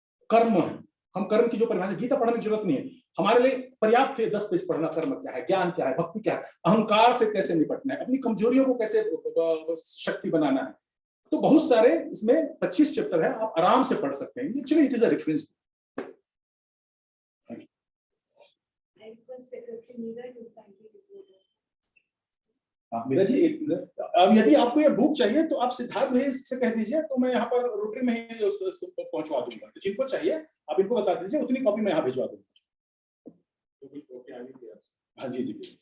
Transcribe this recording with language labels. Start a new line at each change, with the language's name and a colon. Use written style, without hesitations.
Hindi: कर्म है, हम कर्म की जो परिभाषा, गीता पढ़ने की जरूरत नहीं है, हमारे लिए पर्याप्त है 10 पेज पढ़ना। कर्म क्या है, ज्ञान क्या है, भक्ति क्या है, अहंकार से कैसे निपटना है, अपनी कमजोरियों को कैसे शक्ति बनाना है। तो बहुत सारे इसमें 25 चैप्टर है, आप आराम से पढ़ सकते हैं।
English: Actually it is a reference. I request Secretary Meera to kindly report.
Hindi: मेरा जी एक मिनट, अब यदि आपको ये बुक चाहिए तो आप सिद्धार्थ भाई से कह दीजिए, तो मैं यहाँ पर रोटरी में ही पहुंचवा दूंगा। जिनको चाहिए आप इनको बता दीजिए, उतनी कॉपी मैं यहाँ भिजवा दूंगा। हाँ जी जी।